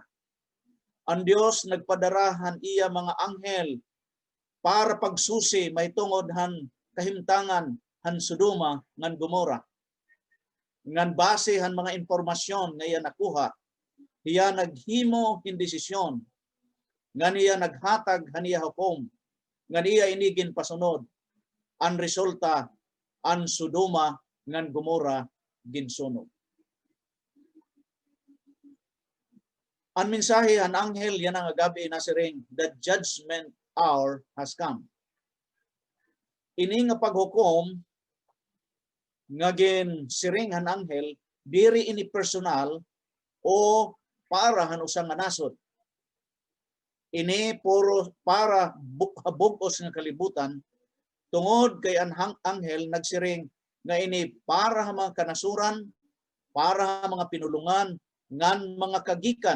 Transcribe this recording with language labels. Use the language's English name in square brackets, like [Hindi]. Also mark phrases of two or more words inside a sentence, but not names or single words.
[Waray] Ang Dios nagpadarahan iya mga anghel para pagsusi may tungod han kahimtangan han Sodoma ngan Gomora. Ngan base han mga impormasyon nga iya nakuha, iya naghimo hin desisyon nga niya naghatag haniya hukom nga niya inigin pasunod ang resulta ang Sodoma ngan Gomora ginsunog. Ang mensahe ang anghel yan ang agabi na siring, [English] the judgment hour has come. [Waray] Ini nga paghukom nga gin siring han anghel diri ini personal o para han usang nga nasod. Ini puro para bugos nga kalibutan tungod kay ang anghel nagsiring nga ini para ha mga kanasuran, para ha mga pinulungan ngan mga kagikan.